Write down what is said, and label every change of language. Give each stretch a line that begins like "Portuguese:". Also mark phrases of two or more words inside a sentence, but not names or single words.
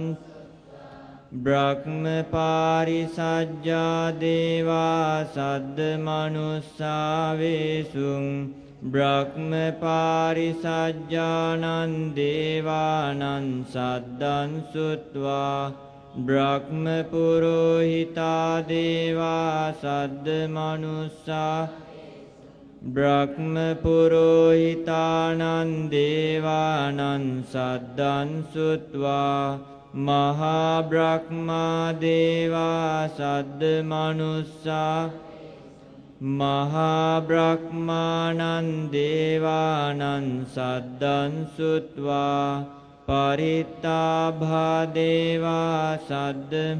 Pali: බ්‍රහ්ම පාරිසජ්ජා දේවා සද්ද මනුස්සාවේසුං බ්‍රහ්ම පාරිසජ්ජානං දේවානං සද්දං සුත්වා බ්‍රහ්ම පුරෝහිතා දේවා සද්ද මනුස්සා බ්‍රහ්ම පුරෝහිතානං දේවානං සද්දං සුත්වා මහා බ්‍රහ්මා දේවා සද්ද මනුස්සා මහා බ්‍රහ්මානං දේවානං සද්දං සුත්වා පරිත්තාභා දේවා සද්ද